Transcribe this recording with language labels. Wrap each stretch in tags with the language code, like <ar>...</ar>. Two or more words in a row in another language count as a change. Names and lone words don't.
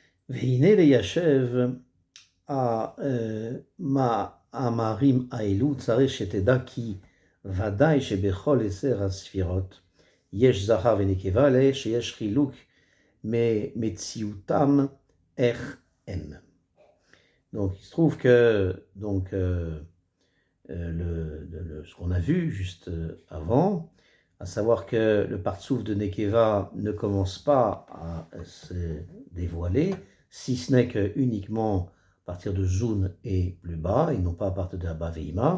<he>והנה ליישב המאמרים האלו צריך שתדע כי ודאי שבכל 10 הספירות יש זכר ונקבה, אלא שיש חילוק ממציאותם איך הם.</he> <fr>Donc il se trouve que ce qu'on a vu juste avant, à savoir que le partsouf de Nekeva ne commence pas à se dévoiler, si ce n'est que uniquement à partir de Zun et plus bas, et non pas à partir de Abba Veima.</fr>